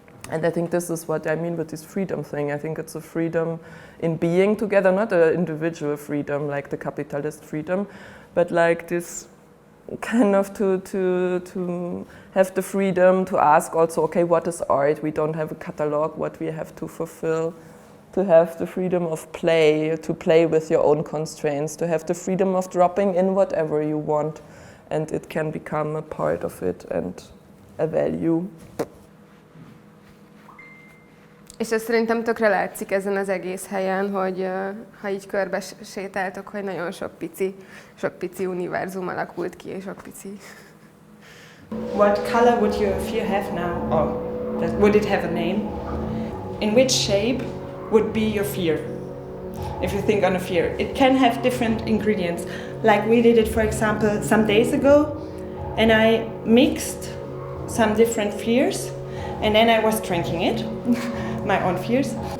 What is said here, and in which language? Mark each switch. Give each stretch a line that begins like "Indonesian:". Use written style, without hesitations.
English: And I think this is what I mean with this freedom thing. I think it's a freedom in being together, not an individual freedom like the capitalist freedom, but like this kind of to have the freedom to ask also, okay, what is art? We don't have a catalog, what we have to fulfill. To have the freedom of play, to play with your own constraints, to have the freedom of dropping in whatever you want, and it can become a part of it and a value.
Hungarian: És ez szerintem tökre látszik ezen az egész helyen, hogy ha így körbe sétáltok, hogy nagyon sok pici univerzum alakult ki, és sok pici.
English: What color would your fear have now? Or would it have a name? In which shape would be your fear? If you think on a fear, it can have different ingredients. Like we did it, for example, some days ago, and I mixed some different fears, and then I was drinking it. My own fears.